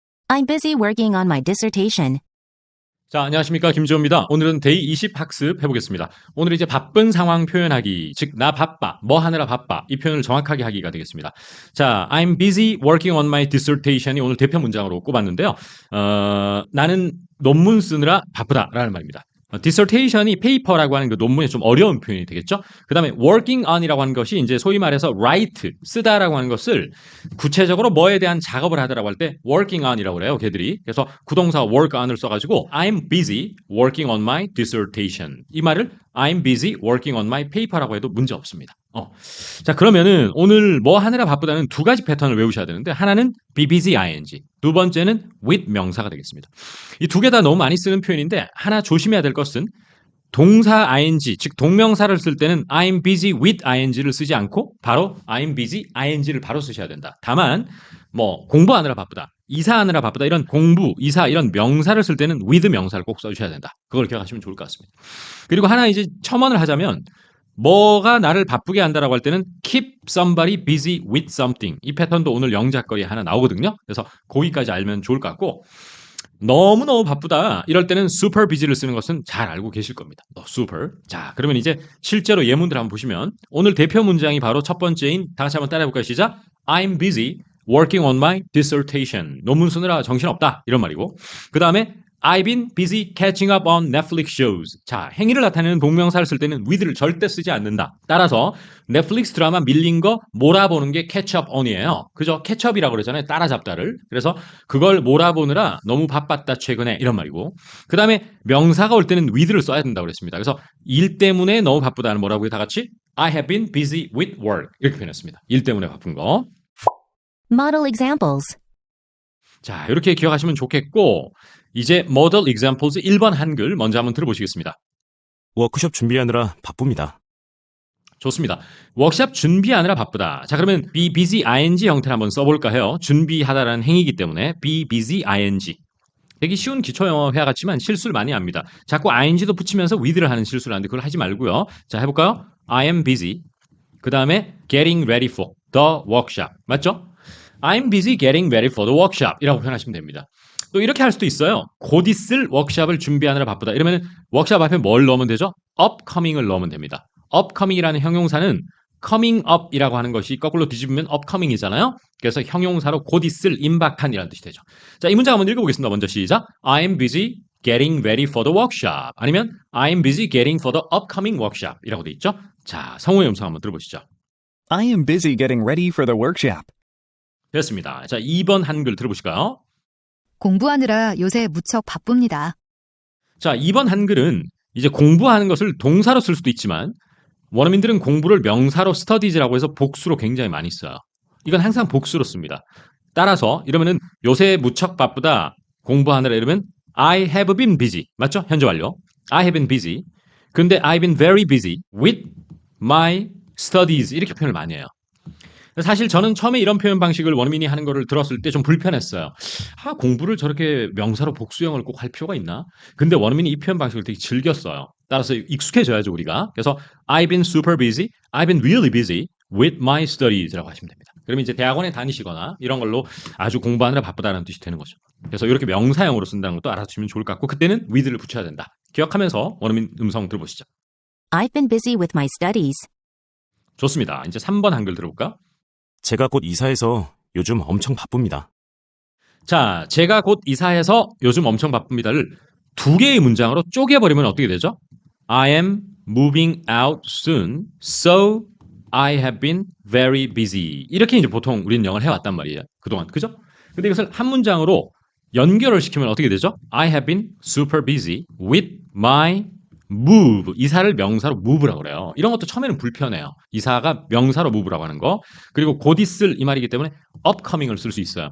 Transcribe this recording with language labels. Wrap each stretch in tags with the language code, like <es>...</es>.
<en>I'm busy working on my dissertation.</en> <ko>자, 안녕하십니까. 김지호입니다. 오늘은 데이 20 학습 해보겠습니다. 오늘 이제 바쁜 상황 표현하기, 즉, 나 바빠, 뭐 하느라 바빠, 이 표현을 정확하게 하기가 되겠습니다.</ko> <en>자, I'm busy working on my dissertation이</en> <ko>오늘 대표 문장으로 꼽았는데요. 나는 논문 쓰느라 바쁘다라는 말입니다. dissertation이 페이퍼라고 하는 그 논문의 좀 어려운 표현이 되겠죠. 그 다음에 working on이라고 하는 것이 이제 소위 말해서 write, 쓰다라고 하는 것을 구체적으로 뭐에 대한 작업을 하더라고 할 때 working on이라고 그래요, 걔들이. 그래서 구동사</ko> <en>work on을 써가지고 I'm busy working on my dissertation. 이 말을 I'm busy working on my paper</en> <ko>라고 해도 문제 없습니다. 자, 그러면은 오늘 뭐 하느라 바쁘다는 두 가지 패턴을 외우셔야 되는데 하나는 be busy ing, 두 번째는 with 명사가 되겠습니다. 이 두 개 다 너무 많이 쓰는 표현인데 하나 조심해야 될 것은 동사 ing, 즉 동명사를 쓸 때는</ko> <en>I'm busy with ing</en> <ko>를 쓰지 않고 바로 I'm busy ing를 바로 쓰셔야 된다. 다만 뭐 공부하느라 바쁘다, 이사하느라 바쁘다 이런 공부, 이사 이런 명사를 쓸 때는 with 명사를 꼭 써주셔야 된다. 그걸 기억하시면 좋을 것 같습니다. 그리고 하나 이제 첨언을 하자면 뭐가 나를 바쁘게 한다라고 할 때는</ko> <en>keep somebody busy with something.</en> <ko>이 패턴도 오늘 영작거리에 하나 나오거든요. 그래서 거기까지 알면 좋을 것 같고 너무너무 바쁘다 이럴 때는 super busy를 쓰는 것은 잘 알고 계실 겁니다.</ko> <en>super.</en> <ko>자, 그러면 이제 실제로 예문들 한번 보시면 오늘 대표 문장이 바로 첫 번째인 다 같이 한번 따라해볼까요? 시작.</ko> <en>I'm busy working on my dissertation.</en> <ko>논문 쓰느라 정신없다 이런 말이고 그 다음에</ko> <en>I've been busy catching up on Netflix shows.</en> <ko>자, 행위를 나타내는 동명사를 쓸 때는 with를 절대 쓰지 않는다. 따라서 넷플릭스 드라마 밀린 거 몰아보는 게 catch up on이에요. 그죠? catch up이라고 그러잖아요. 따라잡다를. 그래서 그걸 몰아보느라 너무 바빴다 최근에 이런 말이고 그 다음에 명사가 올 때는 with를 써야 된다고 그랬습니다. 그래서 일 때문에 너무 바쁘다는 뭐라고요?</ko> <en>다 같이 I have been busy with work</en> <ko>이렇게 표현했습니다. 일 때문에 바쁜 거.</ko> <en>Model examples.</en> <ko>자, 이렇게 기억하시면 좋겠고 이제 model examples 1번 한글 먼저 한번 들어보시겠습니다. 워크숍 준비하느라 바쁩니다. 좋습니다. 워크숍 준비하느라 바쁘다. 자, 그러면 be busy ing 형태를 한번 써볼까 해요. 준비하다라는 행위이기 때문에 be busy ing. 되게 쉬운 기초영어 회화 같지만 실수를 많이 합니다. 자꾸 ing도 붙이면서 with를 하는 실수를 하는데 그걸 하지 말고요. 자, 해볼까요?</ko> <en>I am busy. 그 다음에 getting ready for the workshop.</en> <ko>맞죠?</ko> <en>I'm busy getting ready for the workshop</en> <ko>이라고 표현하시면 됩니다. 또 이렇게 할 수도 있어요. 곧 있을 워크숍을 준비하느라 바쁘다. 이러면 워크숍 앞에 뭘 넣으면 되죠? upcoming을 넣으면 됩니다. upcoming이라는 형용사는 coming up이라고 하는 것이 거꾸로 뒤집으면 upcoming이잖아요. 그래서 형용사로 곧 있을 임박한이라는 뜻이 되죠. 자, 이 문장 한번 읽어보겠습니다. 먼저 시작.</ko> <en>I'm busy getting ready for the workshop. 아니면 I'm busy getting for the upcoming workshop</en> <ko>이라고 돼 있죠. 자, 성우의 음성 한번 들어보시죠.</ko> <en>I am busy getting ready for the workshop.</en> <ko>됐습니다. 자, 2번 한글 들어보실까요? 공부하느라 요새 무척 바쁩니다. 자, 2번 한글은 이제 공부하는 것을 동사로 쓸 수도 있지만 원어민들은 공부를 명사로 studies라고 해서 복수로 굉장히 많이 써요. 이건 항상 복수로 씁니다. 따라서 이러면은 요새 무척 바쁘다 공부하느라 이러면</ko> <en>I have been busy.</en> <ko>맞죠? 현재 완료.</ko> <en>I have been busy. 근데 I've been very busy with my studies</en> <ko>이렇게 표현을 많이 해요. 사실 저는 처음에 이런 표현 방식을 원어민이 하는 거를 들었을 때 좀 불편했어요. 공부를 저렇게 명사로 복수형을 꼭 할 필요가 있나? 근데 원어민이 이 표현 방식을 되게 즐겼어요. 따라서 익숙해져야죠, 우리가.</ko> <en>그래서 I've been super busy, I've been really busy with my studies</en> <ko>라고 하시면 됩니다. 그러면 이제 대학원에 다니시거나 이런 걸로 아주 공부하느라 바쁘다는 뜻이 되는 거죠. 그래서 이렇게 명사형으로 쓴다는 것도 알아두시면 좋을 것 같고 그때는 with를 붙여야 된다. 기억하면서 원어민 음성 들어보시죠.</ko> <en>I've been busy with my studies.</en> <ko>좋습니다. 이제 3번 한글 들어볼까? 제가 곧 이사해서 요즘 엄청 바쁩니다. 자, 제가 곧 이사해서 요즘 엄청 바쁩니다를 두 개의 문장으로 쪼개버리면 어떻게 되죠?</ko> <en>I am moving out soon, so I have been very busy.</en> <ko>이렇게 이제 보통 우리는 영어를 해왔단 말이에요. 그동안. 그죠? 근데 이것을 한 문장으로 연결을 시키면 어떻게 되죠?</ko> <en>I have been super busy with my move.</en> <ko>이사를 명사로 move라고 그래요. 이런 것도 처음에는 불편해요. 이사가 명사로 move라고 하는 거. 그리고 곧 있을 이 말이기 때문에 upcoming을 쓸 수 있어요.</ko>